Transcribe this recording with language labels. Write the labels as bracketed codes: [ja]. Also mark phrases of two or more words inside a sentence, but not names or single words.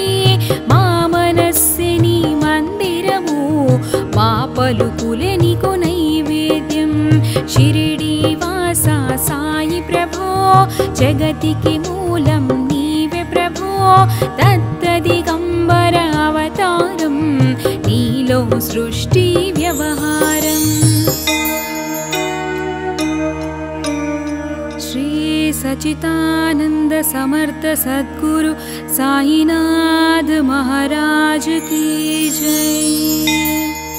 [te] మా మనస్సే నీ మందిరము మా పలుకులే నీకు నైవేద్యం. షిరిడి వాస సాయి ప్రభో జగతికి మూలం నీవే ప్రభో. దత్త దిగంబర అవతారం నీలో సృష్టి వ్యవహారం. [hi] श्री सच्चिदानंद समर्थ सद्गुरु साईनाथ महाराज की जय।